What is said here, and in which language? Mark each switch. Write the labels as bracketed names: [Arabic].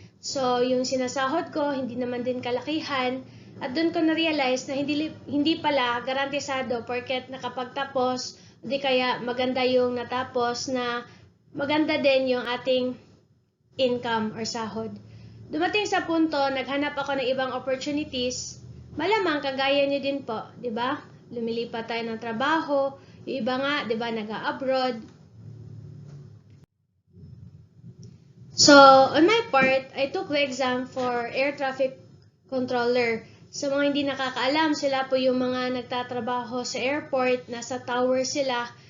[Filipino] So yung sinasahod ko, hindi naman din kalakihan. At doon ko na-realize na hindi pala garantisado porket nakapagtapos, di kaya maganda yung natapos na maganda din yung ating income or sahod. Dumating sa punto, naghanap ako ng ibang opportunities, malamang kagaya niyo din po, di ba? Lumilipat tayo ng trabaho, yung iba nga, di ba, nag-abroad. [English] So, on my part, I took the exam for air traffic controller. [Filipino] Sa mga hindi nakakaalam, sila po yung mga nagtatrabaho sa airport, nasa tower sila.